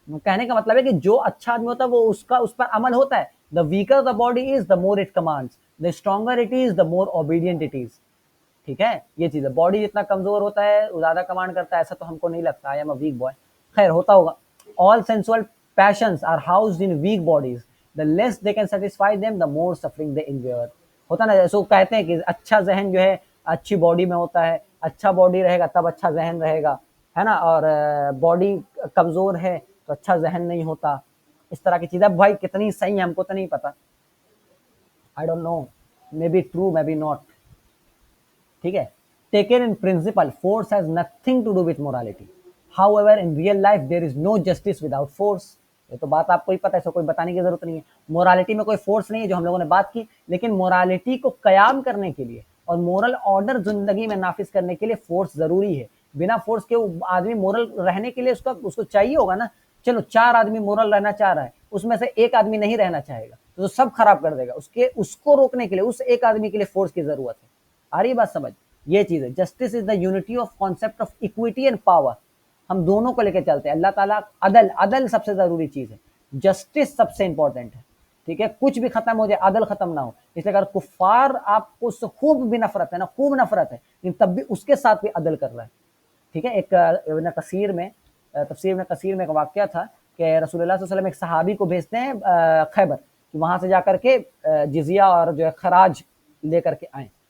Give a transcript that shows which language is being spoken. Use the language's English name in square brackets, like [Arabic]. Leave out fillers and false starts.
[Urdu] کہنے کا مطلب ہے کہ جو اچھا آدمی ہوتا ہے وہ اس پر عمل ہوتا ہے. [English] The weaker the body is, the more it commands. The stronger it is, the more obedient it is. [Urdu] ٹھیک ہے, یہ چیز ہے. باڈی جتنا کمزور ہوتا ہے وہ زیادہ کمانڈ کرتا ہے, ایسا تو ہم کو نہیں لگتا. [English] I am a weak boy. [Urdu] خیر ہوتا ہوگا. [English] All sensual passions are housed in weak bodies. The less they can satisfy them, the more suffering they endure. [Urdu] ہوتا نا, جیسے کہتے ہیں کہ اچھا ذہن جو ہے اچھی باڈی میں ہوتا ہے, اچھا باڈی رہے گا تب اچھا ذہن رہے گا, ہے نا, اور باڈی کمزور ہے تو اچھا ذہن نہیں ہوتا. اس طرح کی چیزیں بھائی کتنی صحیح ہیں ہم کو تو نہیں پتا. [English] I don't know, maybe true, maybe not. [Urdu] ٹھیک ہے, [English] taken in principle, force has nothing to do with morality. However, in real life, there is no justice without force. [Urdu] یہ تو بات آپ کو ہی پتہ ہے, اس کو کوئی بتانے کی ضرورت نہیں ہے. مورالٹی میں کوئی فورس نہیں ہے, جو ہم لوگوں نے بات کی, لیکن مورالٹی کو قیام کرنے کے لیے اور مورل آرڈر زندگی میں نافذ کرنے کے لیے فورس ضروری ہے. بنا فورس کے آدمی مورل رہنے کے لیے اس کو چاہیے ہوگا نا. چلو 4 آدمی مورل رہنا چاہ رہا ہے, اس میں سے ایک آدمی نہیں رہنا چاہے گا تو سب خراب کر دے گا. اس کو روکنے کے لیے اس ایک آدمی کے لیے فورس کی ضرورت ہے. آ رہی بات سمجھ, یہ چیز ہے. [English] Justice is the unity of concept of equity and power. [Urdu] ہم دونوں کو لے کے چلتے ہیں. اللہ تعالیٰ عدل سب سے ضروری چیز ہے, جسٹس سب سے امپورٹنٹ ہے. ٹھیک ہے, کچھ بھی ختم ہو جائے عدل ختم نہ ہو. اس لیے اگر کفار آپ کو اس سے خوب بھی نفرت ہے نا, خوب نفرت ہے, لیکن تب بھی اس کے ساتھ بھی عدل کر رہا ہے. ٹھیک ہے, ایک ابن کثیر میں تفسیر میں کثیر میں ایک واقعہ تھا کہ رسول اللہ صلی اللہ علیہ وسلم ایک صحابی کو بھیجتے ہیں خیبر, کہ وہاں سے جا کر کے جزیہ اور جو ہے خراج لے کر کے آئیں.